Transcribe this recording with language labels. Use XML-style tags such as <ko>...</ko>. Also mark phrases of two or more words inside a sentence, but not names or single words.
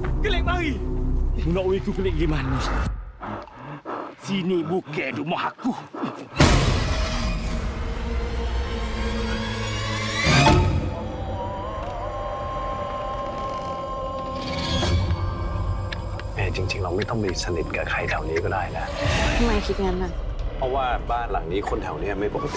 <ms>kelek mari. Nak oi ku kelek gimana? Sini bukan rumah aku.</ms> <th>จริงๆเราไม่ต้องไปสนิทกับใครแถวนี้ก็ได้นะ ทำไมคิดงั้นน่ะ เพราะว่าบ้านหลังนี้คนแถวนี้ไม่ปกติ</th>